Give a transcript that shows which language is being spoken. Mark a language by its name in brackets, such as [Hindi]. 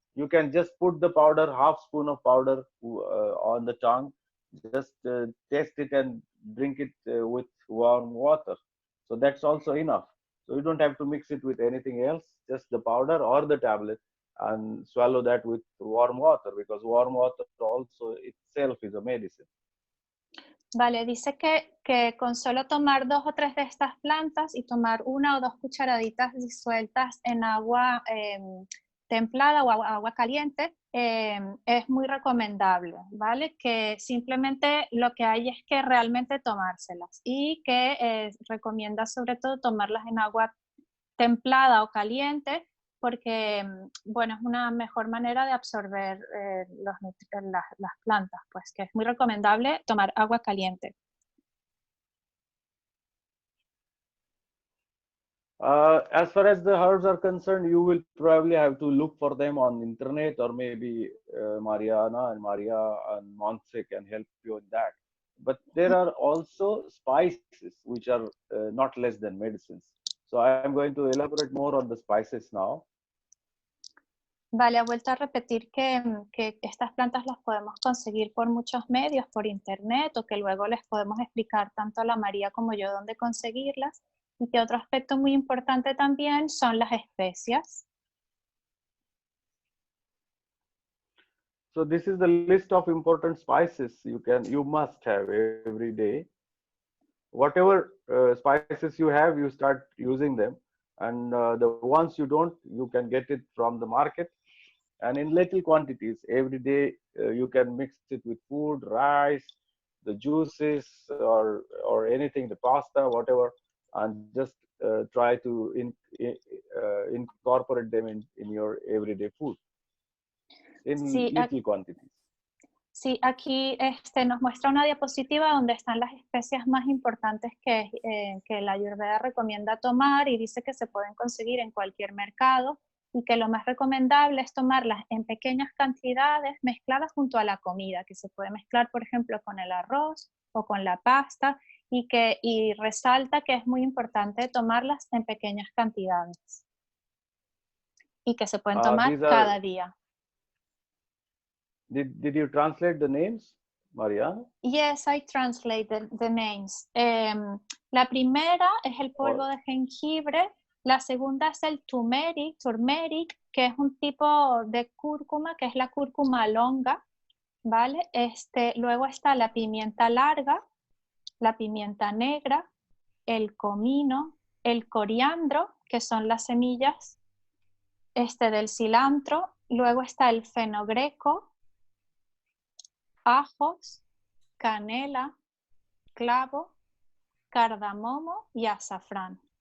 [English] You can just put the powder, half spoon of powder on the tongue, just taste it and drink it with warm water. So that's also enough. So you don't have to mix it with anything else, just the powder or the tablet, and swallow that with warm water, because warm water also itself is a medicine. [Spanish] Vale, dice que con solo tomar 2 o 3 de estas plantas y tomar 1 o 2 cucharaditas disueltas en agua templada o agua caliente es muy recomendable, ¿vale? Que simplemente lo que hay es que realmente tomárselas y que recomienda sobre todo tomarlas en agua templada o caliente porque, bueno, es una mejor manera de absorber las plantas, pues que es muy recomendable tomar agua caliente. [English] As far as the herbs are concerned, you will probably have to look for them on internet, or maybe Mariana and Maria and Montse can help you in that. But there are also spices which are not less than medicines. So I am going to elaborate more on the spices now. [Spanish] Vale, ha vuelto a repetir que estas plantas las podemos conseguir por muchos medios, por internet, o que luego les podemos explicar tanto a la María como yo dónde conseguirlas. Y que otro aspecto muy importante también son las especias. [English] So this is the list of important spices you must have every day. Whatever spices you have, you start using them, and the ones you don't, you can get it from the market, and in little quantities. Every day you can mix it with food, rice, the juices, or anything, the pasta, whatever, and just try to incorporate them in your everyday food in little quantities. [Spanish] Sí, aquí nos muestra una diapositiva donde están las especias más importantes que la Ayurveda recomienda tomar, y dice que se pueden conseguir en cualquier mercado y que lo más recomendable es tomarlas en pequeñas cantidades mezcladas junto a la comida, que se puede mezclar, por ejemplo, con el arroz o con la pasta, y resalta que es muy importante tomarlas en pequeñas cantidades y que se pueden tomar cada día. [English] Did you translate the names, Maria? Yes, I translated the names. [Spanish] La primera es el polvo de jengibre, la segunda es el turmeric, que es un tipo de cúrcuma, que es la cúrcuma longa, ¿vale? Luego está la pimienta larga, la pimienta negra, el comino, el coriandro, que son las semillas del cilantro, luego está el fenogreco, ajos, canela, clavo, cardamomo y azafrán.